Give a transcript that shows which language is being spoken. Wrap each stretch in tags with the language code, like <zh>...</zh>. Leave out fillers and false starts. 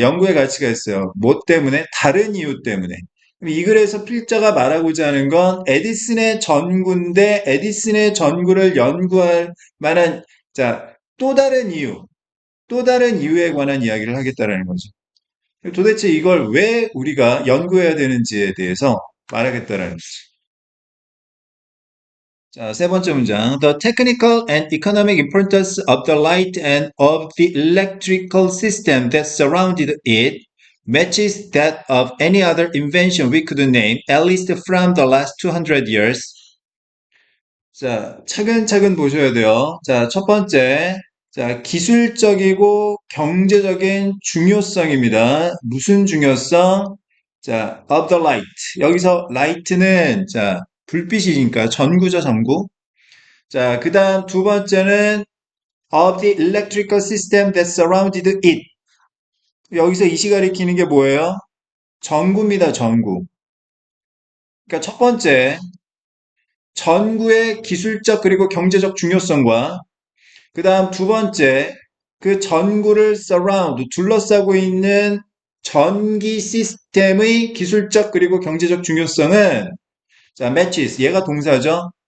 <ko>연구의 가치가 있어요. 뭐 때문에? 다른 이유 때문에. 이 글에서 필자가 말하고자 하는 건 에디슨의 전구인데 에디슨의 전구를 연구할 만한 자, 또 다른 이유에 관한 이야기를 하겠다라는 거죠. 도대체 이걸 왜 우리가 연구해야 되는지에 대해서 말하겠다라는 거죠. 자, 세 번째 문장.</ko> <en>The technical and economic importance of the light and of the electrical system that surrounded it matches that of any other invention we could name, at least from the last 200 years.</en> <ko>자, 차근차근 보셔야 돼요. 자, 첫 번째. 자, 기술적이고 경제적인 중요성입니다. 무슨 중요성? 자,</ko> <en>of the light.</en> <ko>여기서 light는 자, 불빛이니까 전구죠, 전구. 자, 그 다음 두 번째는</ko> <en>of the electrical system that surrounded it.</en> <ko>여기서 이시 가리키는 게 뭐예요? 전구입니다, 전구. 그러니까 첫 번째, 전구의 기술적 그리고 경제적 중요성과 그 다음 두 번째, 그 전구를 surround, 둘러싸고 있는 전기 시스템의 기술적 그리고 경제적 중요성은 자, matches, 얘가 동사죠.</ko>